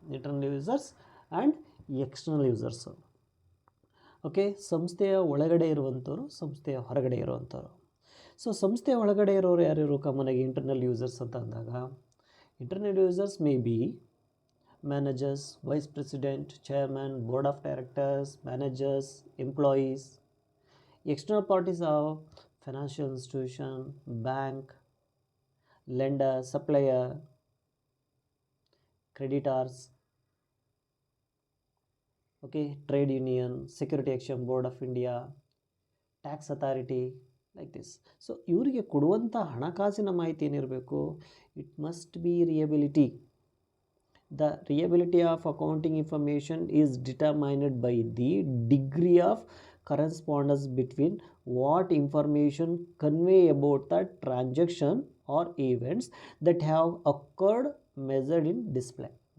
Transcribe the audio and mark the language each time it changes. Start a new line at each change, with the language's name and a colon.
English: Internal users and external users.
Kannada: Okay, ಸಂಸ್ಥೆಯ ಒಳಗಡೆ ಇರುವಂಥವ್ರು, ಸಂಸ್ಥೆಯ ಹೊರಗಡೆ ಇರುವಂಥವ್ರು.
English: so
Kannada: ಸಂಸ್ಥೆಯ ಒಳಗಡೆ ಇರೋರು ಯಾರ್ಯಾರು ಕಾಮನಾಗಿ
English: internal users
Kannada: ಅಂತ ಅಂದಾಗ,
English: Internal users may be managers, vice president, chairman, board of directors, managers, employees. External parties are financial institution, bank, lender, supplier, creditors, okay, trade union, security exchange board of India, tax authority, like this. So
Kannada: ಇವರಿಗೆ ಕೊಡುವಂಥ ಹಣಕಾಸಿನ ಮಾಹಿತಿ ಏನಿರಬೇಕು?
English: It must be reliability. The reliability of accounting information is determined by the degree of correspondence between what information convey about the transaction or events that have occurred measured and display.